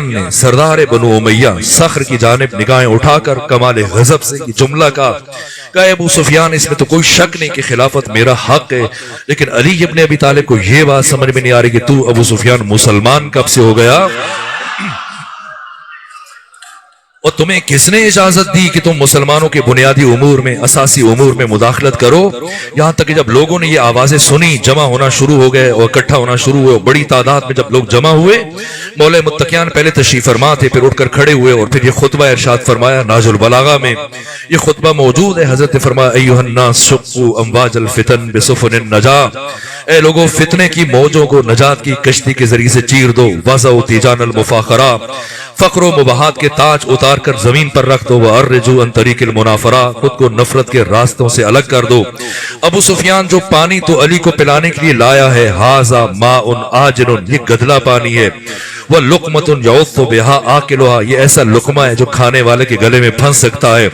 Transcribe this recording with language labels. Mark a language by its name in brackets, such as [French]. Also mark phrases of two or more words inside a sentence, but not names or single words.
[Urdu] نے سردار بنو امیہ صخر کی جانب نگاہیں اٹھا کر کمال غضب سے یہ جملہ کہا کہ ابو سفیان اس میں تو کوئی شک نہیں کہ خلافت میرا حق ہے، لیکن علی ابن ابی طالب کو یہ بات سمجھ میں نہیں آ رہی کہ تو ابو سفیان مسلمان کب سے ہو گیا، اور تمہیں کس نے اجازت دی کہ تم مسلمانوں کے بنیادی امور میں، اساسی امور میں مداخلت کرو؟ یہاں تک کہ جب لوگوں نے یہ آوازیں سنی جمع ہونا شروع ہو گئے اور اکٹھا ہونا شروع ہوئے، بڑی تعداد میں جب لوگ جمع ہوئے، مولا متقیان پہلے تشریف فرما تھے، پھر اٹھ کر کھڑے ہوئے اور پھر یہ خطبہ ارشاد فرمایا۔ ناج البلاغہ میں یہ خطبہ موجود ہے، حضرت فرمایا [Arabic] ایھا الناس شقوا امواج الفتن بسفن النجاہ، [Urdu] اے لوگوں فتنے کی موجوں کو نجات کی کشتی کے ذریعے سے چیر دو، [Arabic] وضعوا تیجان المفاخرہ، [Urdu] فقر و مباحات کے تاج اتار کر زمین پر رکھ دو، [Arabic] وَأَرِّجُوا عَنْ طَرِيقِ الْمُنَافَرَةِ، [Urdu] خود کو نفرت کے راستوں سے الگ کر دو۔ ابو سفیان جو پانی تو علی کو پلانے کے لیے لایا ہے، [Arabic] هَذَا مَاءٌ آجِنٌ، [Urdu] یہ گدلا پانی ہے، [Arabic] وَلُقْمَةٌ يَعُضُّ بِهَا آكِلُهَا، [Urdu] یہ ایسا لقمہ ہے جو کھانے والے کے گلے میں پھنس سکتا ہے۔